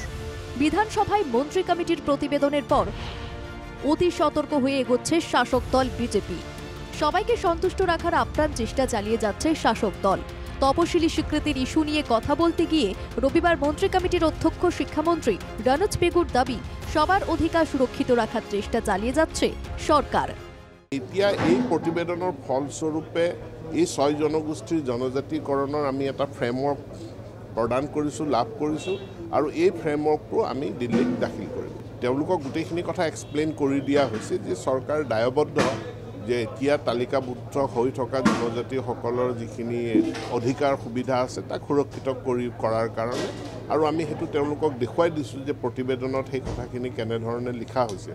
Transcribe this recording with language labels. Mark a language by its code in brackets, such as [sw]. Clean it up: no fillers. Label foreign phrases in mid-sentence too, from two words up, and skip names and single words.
[bn] বিধানসভায় মন্ত্রী কমিটির প্রতিবেদনের পর অতি সতর্ক হয়ে এগোচ্ছে শাসক দল বিজেপি। সবাইকে সন্তুষ্ট রাখার আপ্রাণ চেষ্টা চালিয়ে যাচ্ছে শাসক দল। তপশিলি স্বীকৃতির ইস্যু নিয়ে কথা বলতে গিয়ে রবিবার মন্ত্রী কমিটির অধ্যক্ষ শিক্ষামন্ত্রী রনজ পেগুর দাবি, সবার অধিকার সুরক্ষিত রাখার চেষ্টা চালিয়ে যাচ্ছে সরকার। [as] এতিয়া এই প্ৰতিবেদনৰ ফলস্বৰূপে এই 6 জনগোষ্ঠীৰ জনজাতিকৰণৰ আমি এটা ফ্ৰেমৱৰ্ক প্ৰদান কৰিছোঁ, লাভ কৰিছোঁ, আৰু এই ফ্ৰেমৱৰ্কটো আমি দিল্লীত দাখিল কৰিম। তেওঁলোকক গোটেইখিনি কথা এক্সপ্লেইন কৰি দিয়া হৈছে যে চৰকাৰ দায়বদ্ধ যে এতিয়া তালিকাভুক্ত হৈ থকা জনজাতিসকলৰ যিখিনি অধিকাৰ সুবিধা আছে তাক সুৰক্ষিত কৰাৰ কাৰণে, আৰু আমি সেইটো তেওঁলোকক দেখুৱাই দিছোঁ যে প্ৰতিবেদনত সেই কথাখিনি কেনেধৰণে লিখা হৈছে।